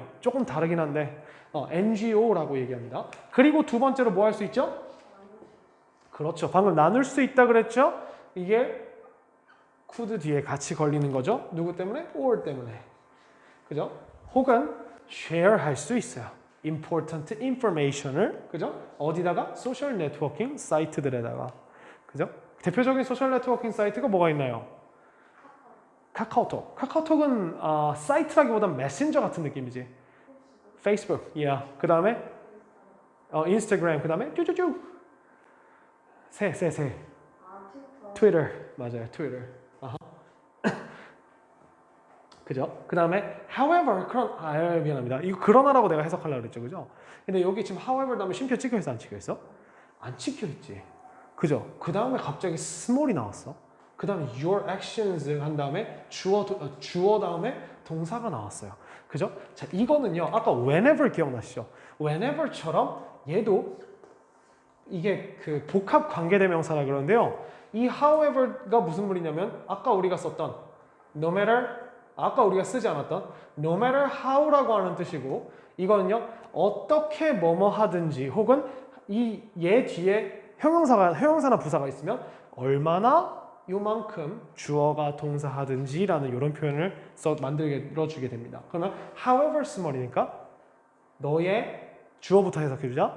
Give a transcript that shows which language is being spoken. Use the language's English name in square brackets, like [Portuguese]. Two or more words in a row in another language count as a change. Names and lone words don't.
[Korean] 조금 다르긴 한데 NGO라고 얘기합니다. 그리고 두 번째로 뭐 할 수 있죠? 그렇죠. 방금 나눌 수 있다 그랬죠? 이게 could 뒤에 같이 걸리는 거죠. 누구 때문에? or 때문에. 그죠? 혹은 share 할 수 있어요. [English] important information [Korean] 을 그죠? 어디다가? 소셜 네트워킹 사이트들에다가. 그죠? 대표적인 소셜 네트워킹 사이트가 뭐가 있나요? 카카오톡. 카카오톡은 사이트라기보단 메신저 같은 느낌이지. 페이스북, yeah. 그 다음에 인스타그램, 그 다음에 쭈쭈쭈. 새. 트위터, 맞아요, 트위터. 그죠? 그 다음에 however, 미안합니다. 이거 그러나라고 내가 해석하려고 그랬죠, 그죠? 근데 여기 지금 however 다음에 쉼표 찍혀있어, 안 찍혀있어? 안 찍혀있지. 그죠? 그 다음에 갑자기 small이 나왔어. 그 다음에 [English] your actions [Korean] 한 다음에 주어 다음에 동사가 나왔어요. 그죠? 자, 이거는요, 아까 whenever 기억나시죠? whenever처럼 얘도 이게 그 복합 관계대명사라 그러는데요. 이 however가 무슨 말이냐면 아까 우리가 썼던 [English] no matter, [Korean] 아까 우리가 쓰지 않았던 [English] no matter how [Korean] 라고 하는 뜻이고 이거는요 어떻게 뭐뭐 하든지 혹은 이 얘 뒤에 형용사나 부사가 있으면 얼마나 요만큼 주어가 동사하든지 라는 이런 표현을 만들어주게 됩니다. 그러면 [English] however small [Korean] 이니까 너의 주어부터 해석해주자.